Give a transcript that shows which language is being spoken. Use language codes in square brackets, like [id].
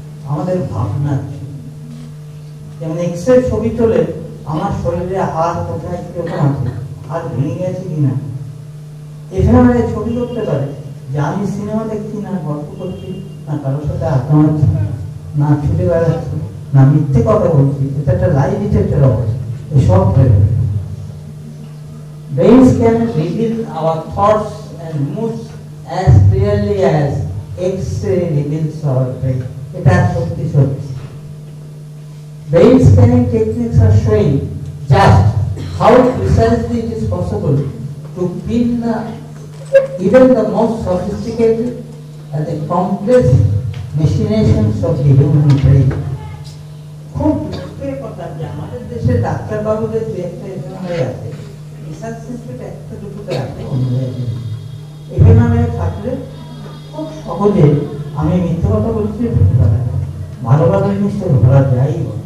[bn] আমাদের ভাবনার ছবি। যেমন এক্স রে ছবি তোলে আমার শরীরে হাড় কোথায় কিরকম আছে, হাড় ভেঙে গেছে কিনা। এখানে ছবি করতে পারে যে আমি সিনেমা দেখছি না, গল্প করছি না, কারোর সাথে আড্ডা মারছি না, ছুটে বেড়াচ্ছি না, মিথ্যে কথা বলছি, এটা একটা লাই ডিটেক্টর অবস্থা। এসব হয়ে যাবে। [en] Brains can reveal our thoughts and moods as clearly as X-ray reveals our brain. [bn] এটা সত্যি সত্যি। [en] Brain scanning techniques are showing just how precisely it is possible to pin even the most sophisticated and the complex machinations of the human brain. [bn] খুব দুঃখের কথা যে আমাদের দেশে ডাক্তারবাবুদের যে একটা এফএমআরআই আছে, রিসার্চ ইনস্টিটিউট একটা দুটোতে আছে, অন্য জায়গায় এফএমআরআই থাকলে খুব সহজে, আমি মিথ্যে কথা বলছি, ভালো ভালো জিনিসটা ধরা যায়।